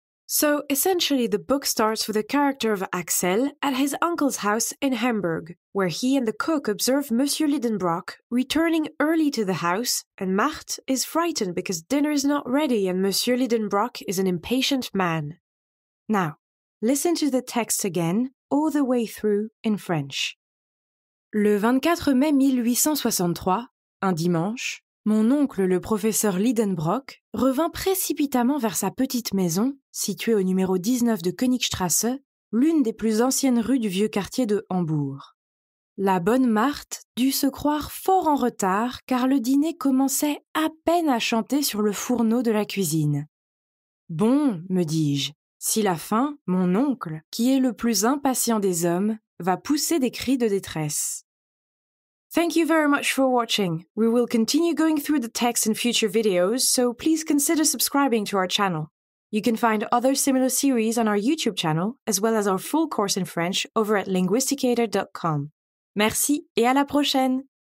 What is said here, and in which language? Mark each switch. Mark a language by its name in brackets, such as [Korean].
[English] So, essentially, the book starts with the character of Axel at his uncle's house in Hamburg, where he and the cook observe Monsieur Lidenbrock returning early to the house, and Marthe is frightened because dinner is not ready and Monsieur Lidenbrock is an impatient man. Now, listen to the text again, all the way through in French. [French] Le 24 mai 1863, un dimanche, mon oncle, le professeur Lidenbrock, revint précipitamment vers sa petite maison, située au numéro 19 de Königstrasse, l'une des plus anciennes rues du vieux quartier de Hambourg. La bonne Marthe dut se croire fort en retard, car le dîner commençait à peine à chanter sur le fourneau de la cuisine. Bon, me dis-je, s'il a faim, mon oncle, qui est le plus impatient des hommes, va pousser des cris de détresse. [English] Thank you very much for watching. We will continue going through the text in future videos, so please consider subscribing to our channel. You can find other similar series on our YouTube channel, as well as our full course in French over at linguisticator.com. [French] Merci et à la prochaine!